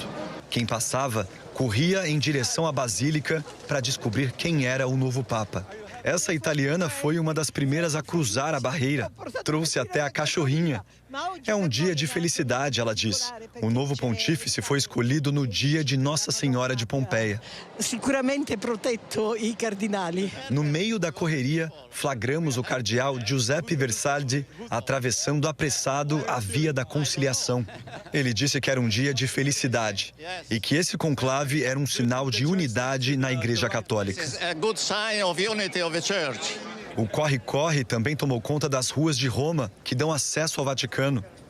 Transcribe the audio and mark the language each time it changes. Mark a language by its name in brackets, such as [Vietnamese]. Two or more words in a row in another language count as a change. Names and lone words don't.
[Portuguese] Quem passava corria em direção à Basílica para descobrir quem era o novo Papa. Essa italiana foi uma das primeiras a cruzar a barreira. Trouxe até a cachorrinha. É um dia de felicidade, ela diz. O novo pontífice foi escolhido no dia de Nossa Senhora de Pompeia. [Italian] Sicuramente protetto i cardinali. [Portuguese] No meio da correria, flagramos o cardeal Giuseppe Versaldi atravessando apressado a via da conciliação. Ele disse que era um dia de felicidade e que esse conclave era um sinal de unidade na Igreja Católica. O corre-corre também tomou conta das ruas de Roma, que dão acesso ao Vaticano.